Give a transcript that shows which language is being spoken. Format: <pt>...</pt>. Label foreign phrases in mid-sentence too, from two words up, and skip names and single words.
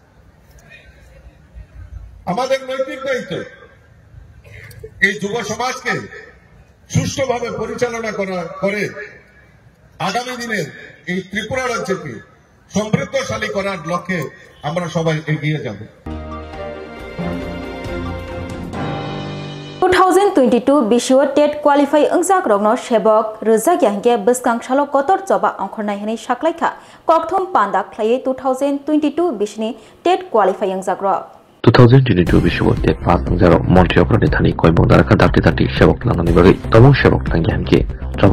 <bn>আমাদের নৈতিক দায়িত্ব এই যুব সমাজকে সুষ্ঠুভাবে পরিচালনা করে আগামী দিনে এই ত্রিপুরা রাজ্যকে সমৃদ্ধশালী করার লক্ষ্যে আমরা সবাই এগিয়ে যাব।</bn> <trp>2022 BCO TET qualify ungjak rokno sebok rojak yangge bwskang salo kotor joba ongkhornai hini saklaikha kokthom panda khlai 2022 BCni TET qualify ungjak rok 2022 BCO TET pass ungjaro Montri oprani thani koibong daraka dati sebok lanani bagai tomong sebok langi hangge joba</trp>